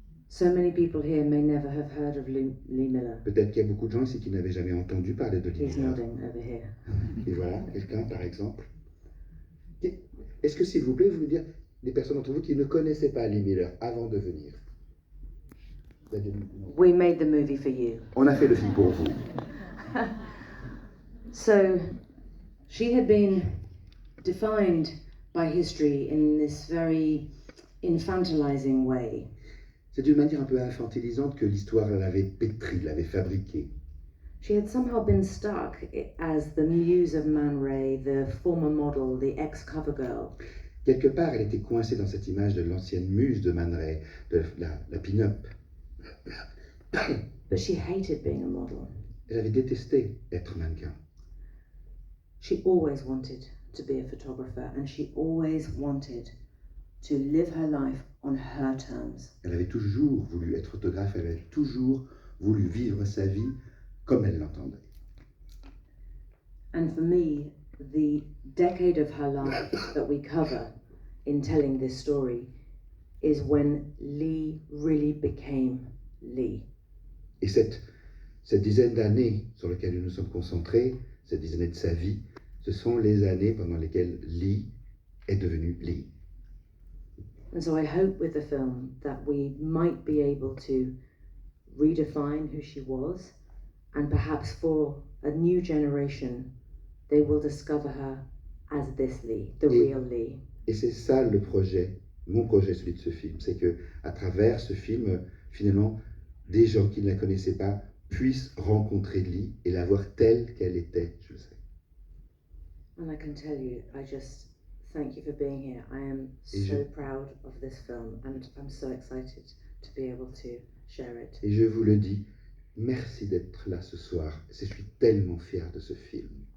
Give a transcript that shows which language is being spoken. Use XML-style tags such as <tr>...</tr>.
<en>So many people here may never have heard of Lee Miller.</en> <fr>Peut-être qu'il y a beaucoup de gens ici qui n'avaient jamais entendu parler de Lee</fr> <en>He's</en> <fr>Miller.</fr> <en>nodding over here.</en> <fr>Et voilà, quelqu'un par exemple. Est-ce que s'il vous plaît, vous voulez dire des personnes d'entre vous qui ne connaissaient pas Lee Miller avant de venir?</fr> <en>We made the movie for you.</en> <fr>On a fait le film pour vous.</fr> <en>So, she had been defined by history in this very infantilizing way.</en> <fr>C'est d'une manière un peu infantilisante que l'histoire l'avait pétrie, l'avait fabriquée.</fr> <en>She had somehow been stuck as the muse of Man Ray, the former model, the ex-cover girl.</en> <fr>Quelque part, elle était coincée dans cette image de l'ancienne muse de Man Ray, de la pin-up.</fr> <en>But she hated being a model.</en> <fr>Elle avait détesté être mannequin.</fr> <en>She always wanted to be a photographer, and she always wanted to live her life on her terms.</en> <fr>Elle avait toujours voulu être photographe, elle avait toujours voulu vivre sa vie comme elle l'entendait.</fr> <en>And for me, the decade of her life that we cover in telling this story is when Lee really became Lee.</en> <fr>Et cette dizaine d'années sur lesquelles nous nous sommes concentrés, cette dizaine d'années de sa vie, ce sont les années pendant lesquelles Lee est devenue Lee.</fr> <en>And so I hope with the film that we might be able to redefine who she was, and perhaps for a new generation, they will discover her as this Lee, the real Lee.</en> <fr>Et c'est ça le projet, mon projet, celui de ce film, c'est que à travers ce film, finalement, des gens qui ne la connaissaient pas puissent rencontrer Lee et la voir telle qu'elle était, je sais.</fr> <en>And I can tell you, I just thank you for being here. I am so proud of this film, and I'm so excited to be able to share it.</en> <fr>Et je vous le dis, merci d'être là ce soir. Je suis tellement fier de ce film.</fr>